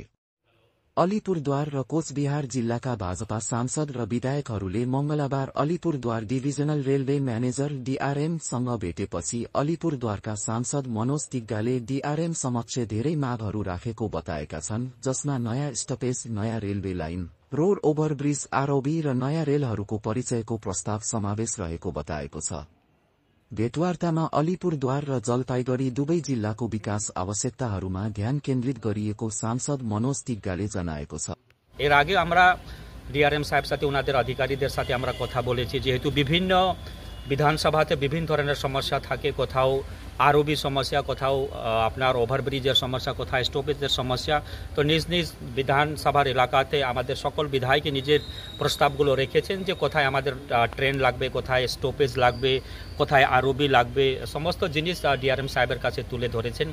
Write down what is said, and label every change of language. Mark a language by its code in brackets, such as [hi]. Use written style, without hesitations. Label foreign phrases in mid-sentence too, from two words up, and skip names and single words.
[ne] अलिपुरद्वार र कोचबिहार जिल्लाका भाजपा सांसद र विधायकहरूले मंगलबार अलिपुरद्वार डिभिजनल रेलवे म्यानेजर डीआरएमसँग भेटेपछि अलिपुरद्वारका सांसद मनोज तिग्गाले डीआरएम समक्ष धेरै मागहरू राखेको बताएका छन्, जसमा नयाँ स्टपेज, नयाँ रेलवे लाइन, रोड ओभरब्रिज, आरओबी र नयाँ रेलहरूको परिचयको प्रस्ताव समावेश रहेको बताएको छ। भेटवार्तामा अलिपुरद्वार र जलपाइगढी दुवै जिल्लाको विकास आवश्यकताहरूमा ध्यान केन्द्रित गरिएको सांसद मनोज तिग्गाले जनाएको छ। [bn] এর আগে আমরা ডিআরএম সাহেব সাথে ওনাদের আধিকারিকদের সাথে আমরা কথা বলেছি, যেহেতু বিভিন্ন বিধানসভাতে বিভিন্ন ধরনের সমস্যা থাকে, কোথাও আরওবি সমস্যা, কোথাও আপনার ওভারব্রিজের সমস্যা, কোথাও স্টপেজের সমস্যা। তো নিজ নিজ বিধানসভার এলাকাতে আমাদের সকল বিধায়ক নিজের প্রস্তাবগুলো রেখেছেন যে কোথায় আমাদের ট্রেন লাগবে, কোথায় স্টপেজ লাগবে, কোথায় আরওবি লাগবে, সমস্ত জিনিস ডিআরএম সাহেবের কাছে তুলে ধরেছেন।